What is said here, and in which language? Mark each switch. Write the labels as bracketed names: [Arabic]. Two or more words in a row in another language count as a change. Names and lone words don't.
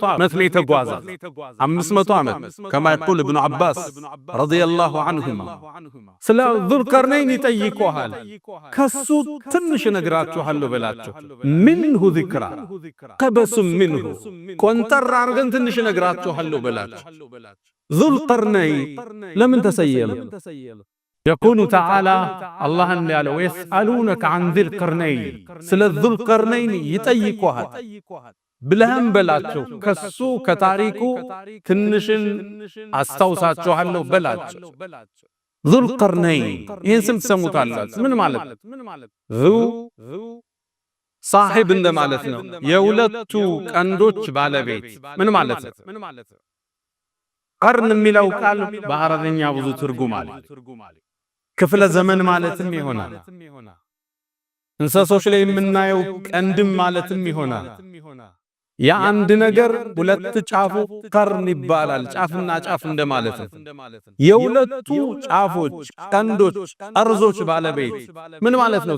[Amharic] ዓመት ላይ ተጓዘ። 500 ዓመት [Arabic] كما يقول ابن عباس رضي الله عنهما። [Amharic] ስለ ዙልቀርነይን ይጠይቁሃል፣ ከሱ ትንሽ ነግራችኋለሁ በላቸው። [Arabic] منه ذكرا قبسا منه፣ [Amharic] ቆንጠር አርገን ትንሽ ነግራችኋለሁ በላቸው። ዙልቀርነይን ለምን ተሰየመ? [Arabic] يقول تعالى الله قال ويسألونك عن ذي القرنين، [Amharic] ስለ ذو القرنين ይጠይቁሃል ብለህም በላቸው። ከሱ ከታሪኩ ትንሽን አስታውሳችኋለሁ በላቸው። ذو القرنين ይህን ስም ትሰሙታላችሁ። ምን ማለት ذو ሳሒብ እንደማለት ነው። የሁለቱ ቀንዶች ባለቤት ምን ማለት ነው? ቀርን የሚለው ቃል በአረብኛ ብዙ ትርጉም አለ። ክፍለ ዘመን ማለትም ይሆናል። እንስሶች ላይ የምናየው ቀንድም ማለትም ይሆናል። የአንድ ነገር ሁለት ጫፉ ቀርን ይባላል። ጫፍና ጫፍ እንደማለት ነው። የሁለቱ ጫፎች ቀንዶች ጠርዞች ባለቤት ምን ማለት ነው?